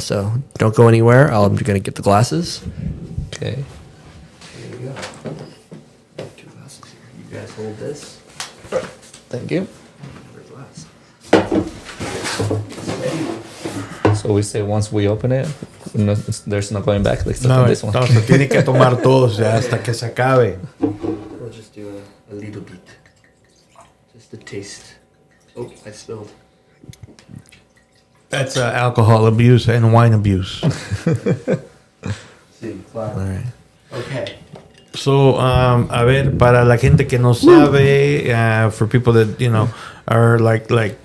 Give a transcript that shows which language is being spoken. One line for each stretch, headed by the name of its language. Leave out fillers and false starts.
English: So don't go anywhere. I'm going to get the glasses. Okay. Here we go. 2 glasses here. You guys hold this. Thank you. Glass. So we say once we open it, there's no going back. Let's No, open this one.
Spanish: entonces tiene que tomar todos ya hasta que se acabe.
English: We'll just do a little bit. Just a taste. Oh, I spilled. That's alcohol abuse and wine abuse.
Spanish: Sí, claro.
English: All right. Okay. So,
Spanish: a ver, para la gente que no sabe,
English: for people that, you know, are like Coed